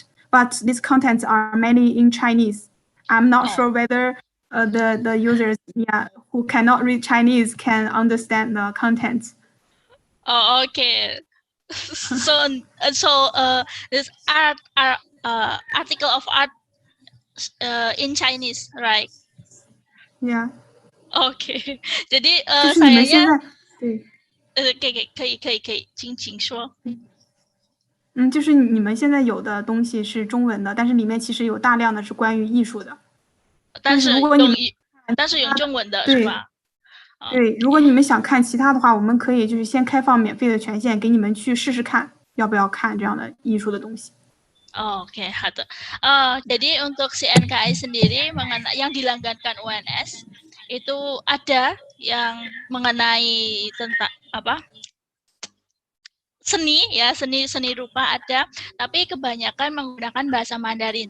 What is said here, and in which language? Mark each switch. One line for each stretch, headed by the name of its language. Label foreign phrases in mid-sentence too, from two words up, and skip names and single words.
English: But these contents are mainly in Chinese. I'm not sure whether the users who cannot read Chinese can understand the contents. Oh, okay. So this article of art in Chinese, right? Yeah.
Indonesian: Okay. jadi
Chinese: 就是你们现在可以，请说。就是你们现在有的东西是中文的，但是里面其实有大量的是关于艺术的。但是如果你们用中文的是吧？对，如果你们想看其他的话，我们可以就是先开放免费的权限，给你们去试试看，要不要看这样的艺术的东西。
Indonesian: Oke, jadi untuk CNKI sendiri yang dilanggankan UNS itu ada yang mengenai tentang seni rupa ada, tapi kebanyakan menggunakan bahasa Mandarin.